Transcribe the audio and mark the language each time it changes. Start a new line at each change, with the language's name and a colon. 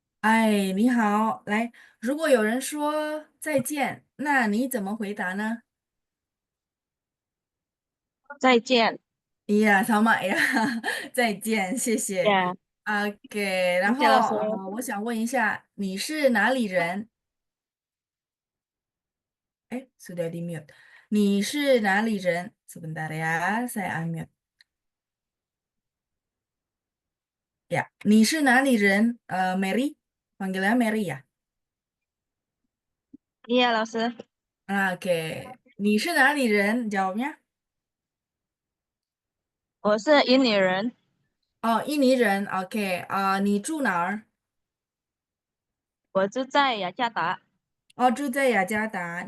Chinese: 哎，你好，来，如果有人说再见，那你怎么回答呢？再见。
Indonesian: Iya, sama ya.
Chinese: 再见，谢谢。 Yeah， OK，然后谢谢老师。我想问一下，你是哪里人？
Indonesian: 哎，sudah di mute。
Chinese: 你是哪里人？
Indonesian: Sebentar ya, saya unmute。 Ya，
Chinese: 你是哪里人？
Indonesian: Mary, panggilnya Mary ya.
Chinese: Iya，老师。 Oke，你是哪里人？Jawabnya。我是印尼人，哦，印尼人。OK，你住哪儿？我住在雅加达。哦，住在雅加达。